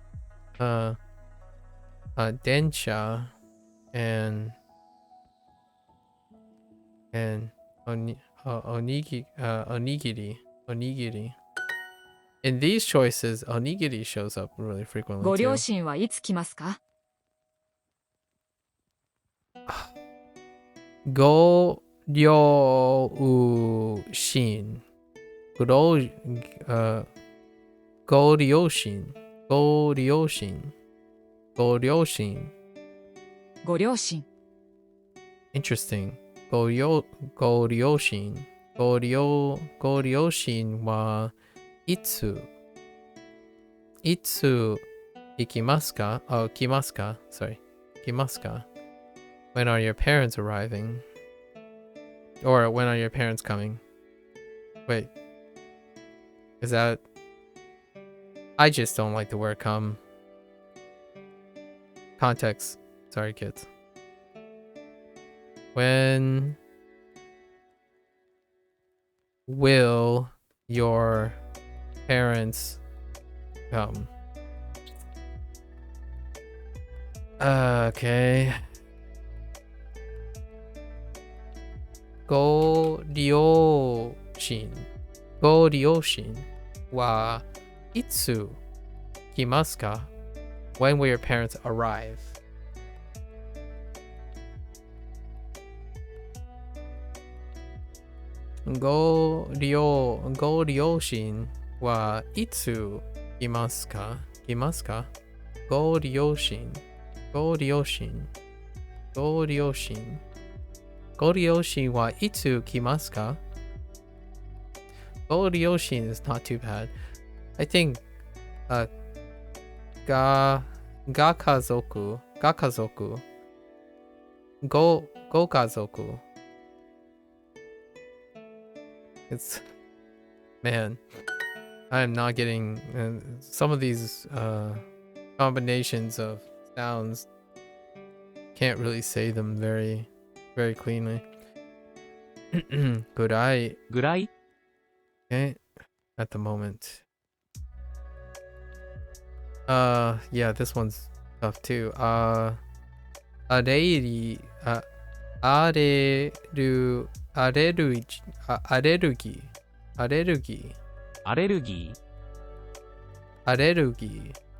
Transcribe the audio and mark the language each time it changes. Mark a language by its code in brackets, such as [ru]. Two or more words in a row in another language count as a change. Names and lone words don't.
[en] Densha and onigiri. In these choices, onigiri shows up really frequently [ja] ご [en] too. [ja] 両親はいつ来ますか？ご両親. ご両親. ご両親 [en] Interesting. [ja] ご両親. ご両親はいついきますか? Oh, 来ますか? Sorry. 来ますか? [en] When are your parents arriving? Or when are your parents coming? Wait. Is that... I just don't like the word come. Context. Sorry, kids. When will your parents come? Okay. [ja] ご両親はいつ来ますか? [en] When will your parents arrive? [ja] ご両親はいつ来ますか? ご両親はいつ来ますか? ご両親 [en] is not too bad. I think gakazoku gokazoku. It's, man, I am not getting some of these combinations of sounds. Can't really say them very cleanly. [ja] Gurai. ぐらい [en] Okay, at the moment. Yeah, this one's tough too. [ja] Arerugi. アレルギー